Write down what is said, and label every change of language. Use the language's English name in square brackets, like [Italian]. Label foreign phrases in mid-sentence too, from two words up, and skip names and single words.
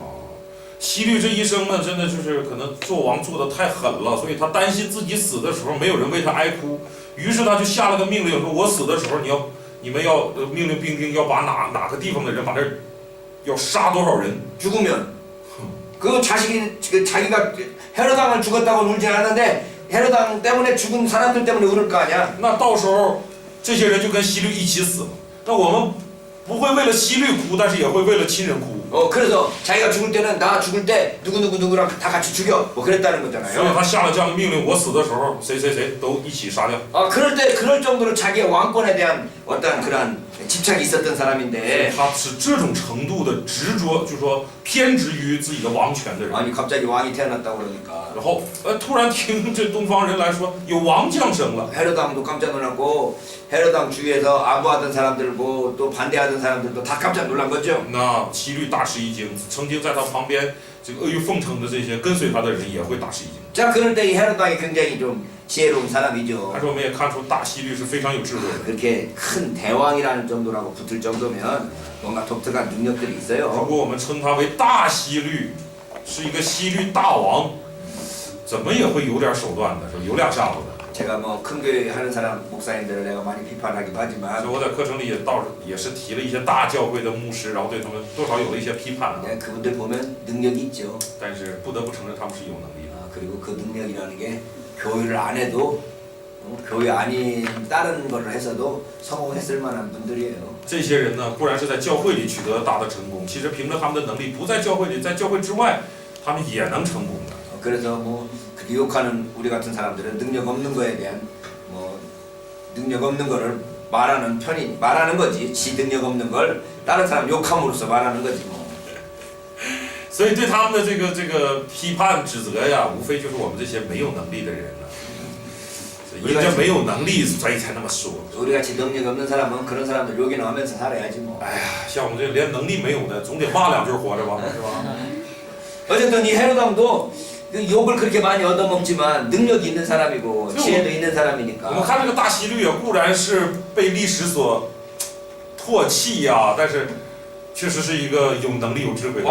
[Chinese] 希律这一生呢，真的就是可能做王做的太狠了，所以他担心自己死的时候没有人为他哀哭，于是他就下了个命令，说我死的时候你们要命令兵丁要把哪个地方的人把这要杀多少人， [Korean] 죽으면 그 자식이 자기가 헤롯王을 죽었다고 울지 않았는데 헤롯王 때문에 죽은 사람들 때문에 울을 거 아니야. [Chinese] 那到时候这些人就跟希律一起死了。那我们不会为了希律哭，但是也会为了亲人哭。 [Korean] 그래서 자기가 죽을 때는 나 죽을 때 누구랑 다 같이 죽여. 뭐 그랬다는 [Chinese] 所以 [Korean] 거잖아요. [Chinese] 他下了这样的命令，我死的时候谁谁谁都一起杀掉。 [Korean] 그럴 정도로 자기의 왕권에 대한 어떤 그런 집착이 있었던 사람인데 [Chinese] 他是这种程度的执着，就是说偏执于自己的王权的人。 [Korean] 아니 갑자기 왕이 태어났다고 그러니까 [Chinese] 然后突然听这东方人来说有王降生了， [Korean] 헤롯王도 깜짝 놀랐고 헤롯王 주위에서 아부하던 사람들고 또 반대하던 사람들도 다 깜짝 놀란 거죠. [Chinese] 那希律大吃一惊，曾经在他旁边这个阿谀奉承的这些跟随他的人也会大吃一惊。 [Korean] 자 그럴 때 이 헤롯王이 굉장히 좀 지혜로운 사람이죠. [Chinese] 但是我们也看出大希律是非常有智慧的。 [Korean] 그렇게 큰 대왕이라는 정도라고 붙을 정도면 뭔가 독특한 능력들이 [Chinese] 如 [Korean] 있어요. [Chinese] 果我们称他为大希律，是一个希律大王，怎么也会有点手段的，是吧有两下子的。 [Korean] 제가 뭐 큰 교회 하는 사람 목사님들을 내가 많이 비판하기도 [Chinese] 所以 [Korean] 하지만 [Chinese] 我在课程里也是提了一些大教会的牧师，然后对他们多少有了一些批判。 [Korean] 그분들 보면 능력이 있죠. [Chinese] 但是不得不承认他们是有能力的。 [Korean] 그리고 그 능력이라는 게 교회를 안 해도 교회 아닌 다른 거를 해서도 성공했을 만한 분들이에요. [Chinese] 这些人呢，固然是在教会里取得大的成功，其实凭着他们的能力，不在教会里，在教会之外，他们也能成功的。 [Korean] 그래서 뭐 유혹하는 우리 같은 사람들은 능력 없는 거에 대한 뭐 능력 없는 거를 말하는 거지. 지 능력 없는 걸 다른 사람 욕함으로써 말하는 거지 뭐. [Chinese] 所以对他们的这个批判指责呀，无非就是我们这些没有能力的人呢。因着没有能力，所以才那么说。 [Korean] 우리 같이 능력 없는 사람은 그런 사람들 욕이나 하면서 살아야지 뭐. [Chinese] 哎呀，像我们这连能力没有的，总得骂两句活着吧，是吧？ [Korean] 어쨌든 이 헤롯王도 그 욕을 그렇게 많이 얻어먹지만 능력이 있는 사람이고 지혜도 있는 [Chinese] 我们 [Korean] 사람이니까. [Chinese] 看这个大希律啊，固然是被历史所唾弃呀，但是确实是一个有能力、有智慧的。